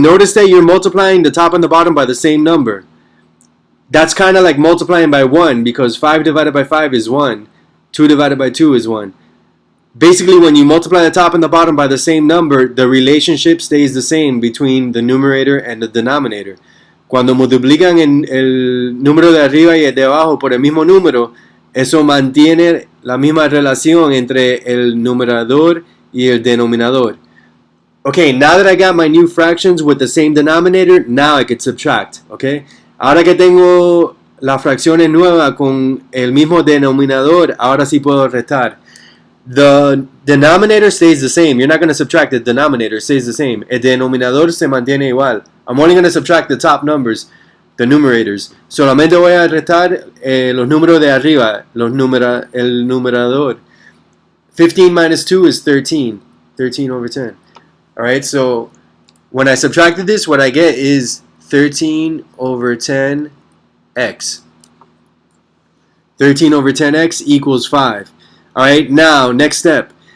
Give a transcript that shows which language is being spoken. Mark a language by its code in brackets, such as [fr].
[en] Notice that you're multiplying the top and the bottom by the same number. That's kind of like multiplying by 1, because 5 divided by 5 is 1. 2 divided by 2 is 1. Basically, when you multiply the top and the bottom by the same number, the relationship stays the same between the numerator and the denominator. [es] Cuando multiplican el número de arriba y el de abajo por el mismo número, eso mantiene la misma relación entre el numerador y el denominador. [en] Okay, now that I got my new fractions with the same denominator, now I can subtract. [es] Okay, ahora que tengo las fracciones nuevas con el mismo denominador, ahora sí puedo restar. [en] The denominator stays the same. You're not going to subtract the denominator. It stays the same. [es] El denominador se mantiene igual. [en] I'm only going to subtract the top numbers, the numerators. [es] Solamente voy a restar los números de arriba, el numerador. [en] 15 minus 2 is 13. 13 over 10. Alright, so when I subtracted this, what I get is 13 over 10x. 13 over 10x equals 5. Alright, now, next step.